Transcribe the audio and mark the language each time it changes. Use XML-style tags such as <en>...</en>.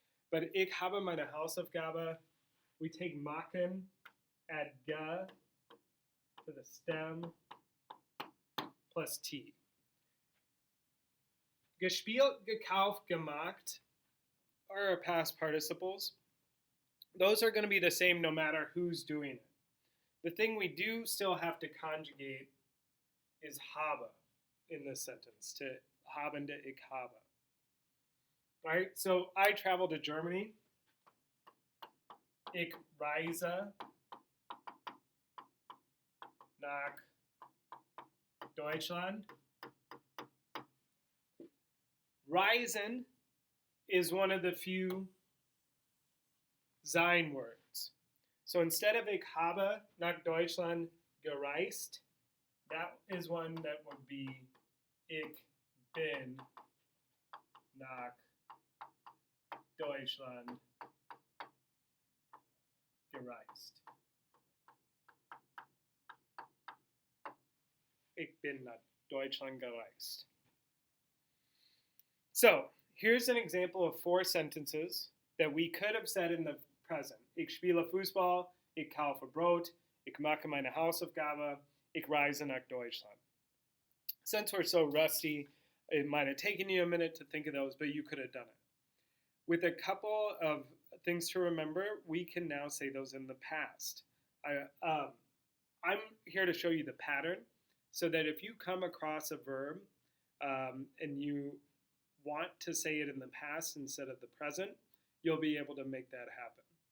<en>But</en> <de>ich habe meine Hausaufgabe,</de> <en>we take machen, add ge to the stem, plus t. Gespielt, gekauft, gemacht are our past participles. Those are going to be the same no matter who's doing it. The thing we do still have to conjugate is habe in this sentence, to haben to</en> <de>ich habe.</de> <en>All right, so I travel to Germany.</en> <de>Ich reise nach Deutschland.</de> <en>Reisen is one of the few sein words. So instead of</en> <de>ich habe nach Deutschland gereist,</de> <en>that is one that would be</en> <de>ich bin nach Deutschland gereist. Ich bin nach Deutschland gereist.</de> <en>So, here's an example of 4 sentences that we could have said in the present.</en> <de>Ich spiele Fußball, ich kaufe Brot, ich mache meine Hausaufgabe, ich reise nach Deutschland.</de> <en>Since we're so rusty, it might have taken you a minute to think of those, but you could have done it. With a couple of things to remember, we can now say those in the past. I'm here to show you the pattern so that if you come across a verb and you want to say it in the past instead of the present, you'll be able to make that happen.</en>